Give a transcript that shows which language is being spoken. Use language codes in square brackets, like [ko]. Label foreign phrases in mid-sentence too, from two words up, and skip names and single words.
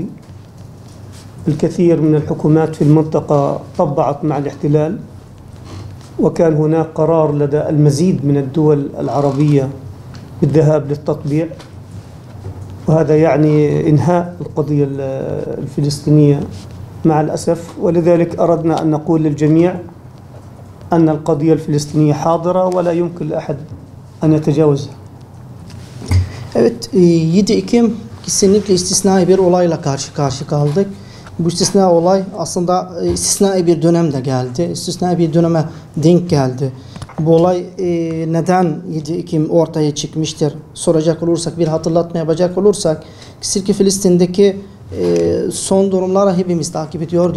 [ar] الكثير من الحكومات في المنطقة طبعت مع الاحتلال، وكان هناك قرار لدى المزيد من الدول العربية بالذهاب للتطبيع، وهذا يعني إنهاء القضية الفلسطينية مع الأسف. ولذلك أردنا أن نقول للجميع أن القضية الفلسطينية حاضرة ولا يمكن لأحد أن يتجاوزها. [tr] Evet, 7 Ekim kesinlikle istisnai bir olayla karşı kaldık. Bu istisnai olay aslında istisnai bir dönemde geldi. İstisnai bir döneme denk geldi. Bu olay neden 7 Ekim ortaya çıkmıştır soracak olursak, bir hatırlatma yapacak olursak, kesinlikle Filistin'deki son durumları hepimiz takip ediyorduk.